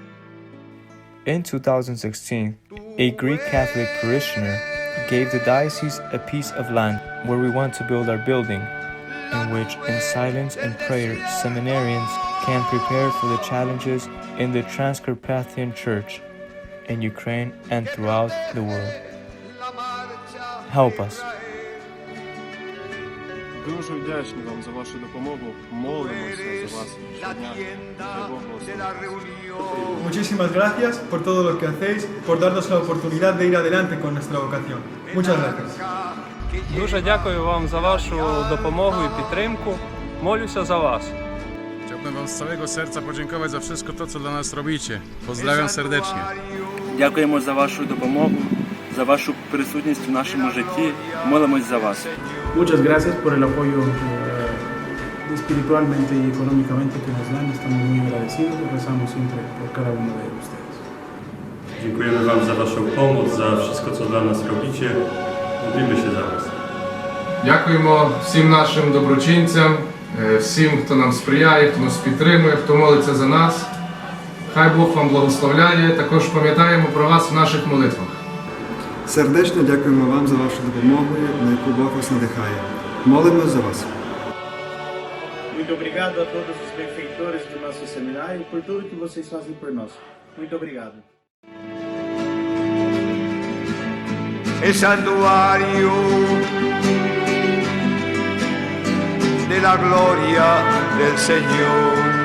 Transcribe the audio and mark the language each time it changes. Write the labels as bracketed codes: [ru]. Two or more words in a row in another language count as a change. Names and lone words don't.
[en] In 2016, a Greek Catholic parishioner gave the diocese a piece of land where we want to build our building, in which, in silence and prayer, seminarians can prepare for the challenges in the Transcarpathian Church, in Ukraine and throughout the world. Help us. [uk] Дуже вдячні вам за вашу допомогу. Молимося за вас щодня. Хай Бог благословить. [es] Muchísimas gracias por todo lo que hacéis, por darnos la oportunidad de ir adelante con nuestra vocación. Muchas gracias. [uk] Дуже дякую вам за вашу допомогу і підтримку. Молюся за вас. [pl] Chciałbym wam z całego serca podziękować za wszystko to, co dla nas robicie. Pozdrawiam serdecznie. [uk] Дякуємо за вашу допомогу, за вашу присутність в нашому житті. Молимось за вас. [es] Muchas gracias por el apoyo espiritualmente y económicamente que nos dan. Estamos muy agradecidos y rezamos siempre por cada uno de ustedes. [pl] Dziękujemy wam za waszą pomoc, za wszystko, co dla nas robicie. Modlimy się za was. [uk] Дякуємо всім нашим доброчинцям, всім, хто нам сприяє, хто нас підтримує, хто молиться за нас. Хай Бог вам благословляє. Також пам'ятаємо про вас в наших молитвах. Сердечно дякуємо вам за вашу допомогу, на яку Бог вас надихає. Молимось за вас. [pt] Muito obrigado a todos os benfeitores do nosso seminário por tudo que vocês fazem por nós. Muito obrigado. [es] El santuario de la gloria del Señor.